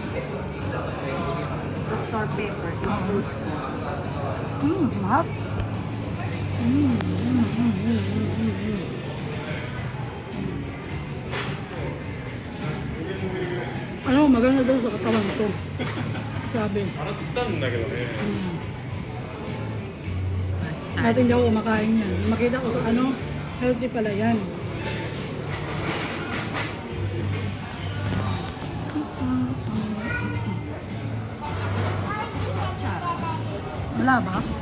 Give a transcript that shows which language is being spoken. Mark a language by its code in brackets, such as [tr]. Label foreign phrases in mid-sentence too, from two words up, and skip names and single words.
[en] Dr. Pepper is fruits cola. Mahap. [tl] Ano, maganda daw sa katawan ko. Sabi. [ja] 洗ったんだけどね。 [tl] Dati hindi ako kumakain yan. Makita ko, ano, healthy pala yan. Wala ba?